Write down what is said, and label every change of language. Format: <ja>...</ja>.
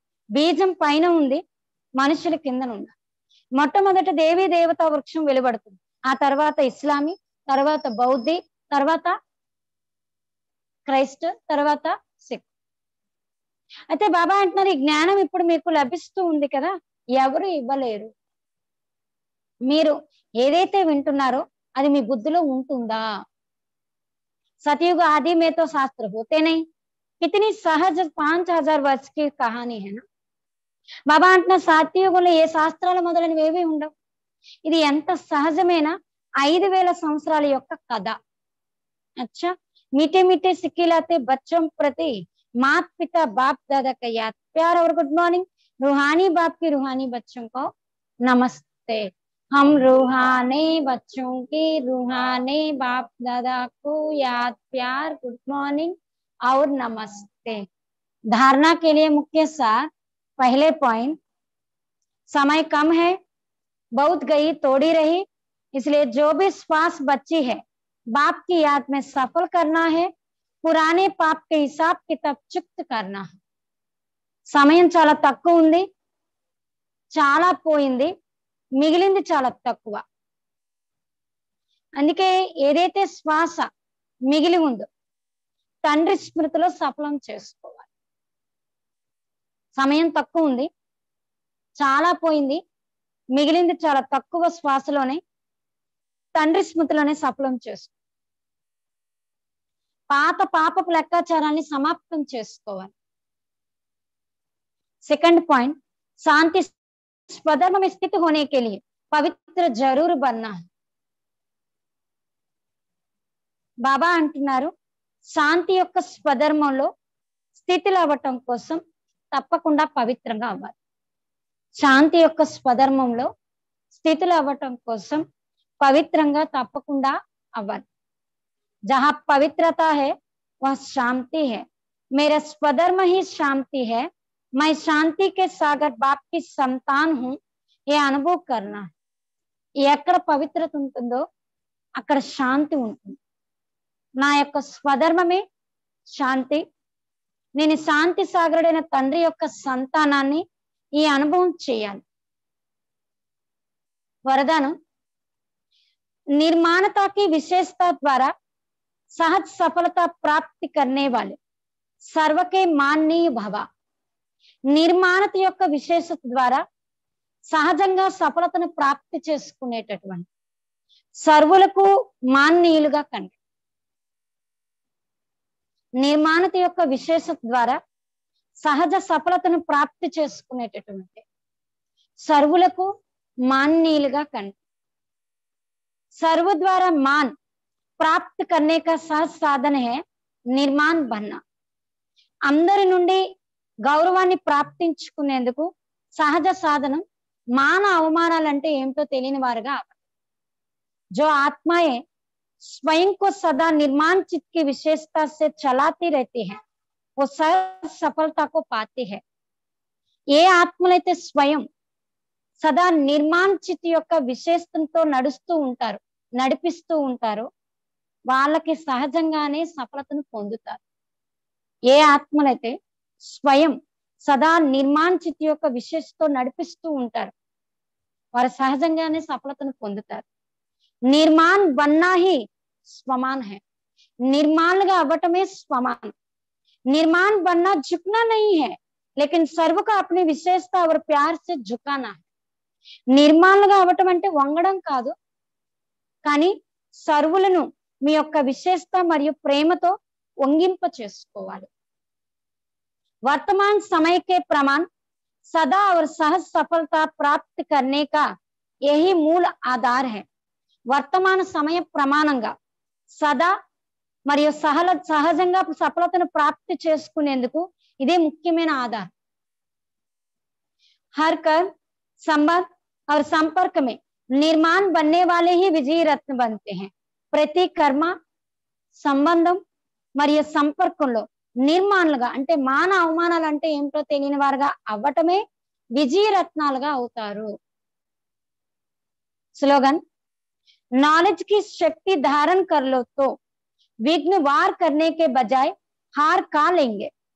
<te>బీజం పైన ఉంది, మనుషుల కిందన ఉన్నారు. మొట్టమొదట దేవీ దేవతా వృక్షం వెలువడుతుంది, ఆ తర్వాత ఇస్లామీ, తర్వాత బౌద్ధి, తర్వాత క్రైస్ట్, తర్వాత సిక్. అయితే బాబా అంటున్నారు ఈ జ్ఞానం ఇప్పుడు మీకు లభిస్తూ ఉంది కదా, ఎవరు ఇవ్వలేరు. మీరు ఏదైతే వింటున్నారో అది మీ బుద్ధిలో ఉంటుందా.</te> <hi>सतयुग आदि में तो शास्त्र होते नहीं, कितनी सहज 5000 वर्ष की कहानी है ना.</hi> <te>బాబా అంటున్న సత్యయుగంలో ఏ శాస్త్రాలు మొదలైనవి ఏవి ఉండవు, ఇది ఎంత సహజమైన 5000 సంవత్సరాల యొక్క కథ.</te> <hi>अच्छा मीठे मीठे सिखिलाते बच्चों प्रति मात पिता बाप दादा का याद प्यार और गुड मॉर्निंग. रूहानी बाप की रूहानी बच्चों को नमस्ते. हम रूहानी बच्चों की रूहानी बाप दादा को याद प्यार गुड मॉर्निंग और नमस्ते. धारणा के लिए मुख्य सार, पहले पॉइंट, समय कम है, बहुत गई तोड़ी रही, इसलिए जो भी श्वास बची है बाप की याद में सफल करना है, पुराने पाप के हिसाब किताब चुक्त करना है.</hi> <te>సమయం చాలా తక్కువ ఉంది, చాలా పోయింది, మిగిలింది చాలా తక్కువ. అందుకే ఏదైతే శ్వాస మిగిలి ఉందో తండ్రి స్మృతిలో సఫలం చేసుకోవాలి. సమయం తక్కువ ఉంది, చాలా పోయింది, మిగిలింది చాలా తక్కువ శ్వాసలోనే తండ్రి స్మృతిలోనే సఫలం చేసుకో. పాత పాపపు లెక్కాచారాన్ని సమాప్తం చేసుకోవాలి.</te> <hi>सेकंड पॉइंट, शांति स्वधर्म में स्थित होने के लिए पवित्र जरूर बनना है.</hi> <te>బాబా అంటున్నారు శాంతి యొక్క స్వధర్మంలో స్థితిలో అవ్వటం కోసం తప్పకుండా పవిత్రంగా అవ్వాలి. శాంతి యొక్క స్వధర్మంలో స్థితిలో అవ్వటం కోసం పవిత్రంగా తప్పకుండా అవ్వాలి.</te> <hi>जहां पवित्रता है वह शांति है. मेरा स्वधर्म ही शांति है. मैं शांति के सागर बाप की संतान हूं. ये अनुभव करना है.</hi> <te>ఎక్కడ పవిత్రత ఉంటుందో అక్కడ శాంతి ఉంటుంది. నా యొక్క స్వధర్మమే శాంతి. నేను శాంతి సాగరుడైన తండ్రి యొక్క సంతానాన్ని ఈ అనుభవం చేయాలి.</te> <hi>वरदान, निर्माणता की विशेषता द्वारा सहज सफलता प्राप्ति करने वाले सर्व के माननीय भव.</hi> <te>నిర్మాణత యొక్క విశేషత ద్వారా సహజంగా సఫలతను ప్రాప్తి చేసుకునేటటువంటి సర్వులకు మాననీయులుగా కండి. నిర్మాణత యొక్క విశేషత ద్వారా సహజ సఫలతను ప్రాప్తి చేసుకునేటటువంటి సర్వులకు మాననీయులుగా కండి.</te> <hi>सर्व द्वारा मान प्राप्त करने का सहज साधन है निर्माण बनना.</hi> <te>అందరి నుండి గౌరవాన్ని ప్రాప్తించుకునేందుకు సహజ సాధనం మాన అవమానాలంటే ఏమిటో తెలియని వారుగా అవ్వాలి.</te> <hi>जो आत्माएं स्वयं को सदा निर्माण चित्त की विशेषता से चलाती रहती है वो सहज सफलता को पाती है.</hi> <te>ఏ ఆత్మలైతే స్వయం సదా నిర్మాణ చిత్ యొక్క విశేషంతో నడిపిస్తూ ఉంటారు వాళ్ళకి సహజంగానే సఫలతను పొందుతారు. ఏ ఆత్మలైతే స్వయం సదా నిర్మాణ చిత్ యొక్క విశేషంతో నడిపిస్తూ ఉంటారు వారు సహజంగానే సఫలతను పొందుతారు.</te> <hi>నిర్మాణ బన్నా హి స్వమాన్ హై.</hi> <te>నిర్మాణగా అవ్వటమే స్వమాన్.</te> <hi>निर्माण बनना झुकना नहीं है लेकिन सर्व का अपनी विशेषता और प्यार से झुकाना है.</hi> <te>నిర్మాణంగా అవ్వటం అంటే వంగడం కాదు, కానీ సర్వులను మీ యొక్క విశేషత మరియు ప్రేమతో వంగింప చేసుకోవాలి.</te> <hi>वर्तमान समय के प्रमाण सदा और सहज सफलता प्राप्त करने का यही मूल आधार है.</hi> <te>వర్తమాన సమయ ప్రమాణంగా సదా మరియు సహజంగా సఫలతను ప్రాప్తి చేసుకునేందుకు ఇదే ముఖ్యమైన ఆధారం.</te> <hi>हर कर्म संबंध और संपर्क में निर्माण बनने वाले ही विजयी रत्न बनते हैं.</hi> <te>ప్రతి కర్మ సంబంధం మరియు సంపర్కంలో నిర్మాణలుగా అంటే మాన అవమానాలు అంటే ఏమిటో తెలియని వారుగా అవ్వటమే విజయ రత్నాలుగా అవుతారు.</te> <hi>स्लोगन, नॉलेज की शक्ति धारण कर लो तो विघ्न वार करने के बजाय हार का लेंगे.</hi>